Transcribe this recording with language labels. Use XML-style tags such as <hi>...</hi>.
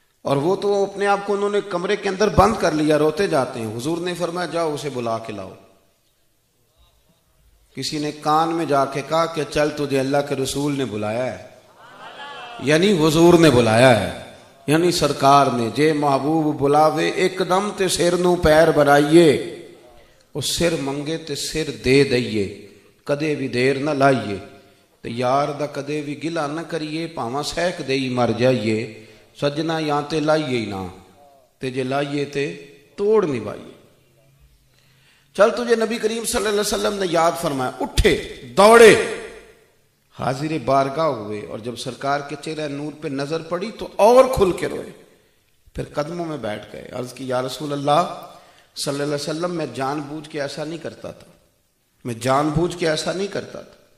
<ur>اور وہ تو اپنے آپ کو انہوں نے کمرے کے اندر بند کر لیا، روتے جاتے ہیں. حضور نے فرمایا جاؤ اسے بلا کے لاؤ. کسی نے کان میں جا کے کہا کہ چل تجھے اللہ کے رسول نے بلایا ہے، یعنی حضور نے بلایا ہے، یعنی سرکار نے.</ur> <pa>جے محبوب بلاوے ایک دم تے سر نو پیر بنائیے، وہ سر منگے تے سر دے دئیے، کدے بھی دیر نہ لائیے. تے یار دا کدے بھی گلا نہ کریے، پاواں سہک دئی مر جائیے. سجنا یا تے لائیے ہی نہ، تے جے لائیے تے توڑ نبھائیے.</pa> <ur>چل تجھے نبی کریم صلی اللہ علیہ وسلم نے یاد فرمایا. اٹھے، دوڑے، حاضر بارگاہ ہوئے، اور جب سرکار کے چہرہ نور پہ نظر پڑی تو اور کھل کے روئے. پھر قدموں میں بیٹھ گئے. عرض کی یا رسول اللہ صلی اللہ علیہ وسلم، میں جان بوجھ کے ایسا نہیں کرتا تھا، میں جان بوجھ کے ایسا نہیں کرتا تھا.</ur>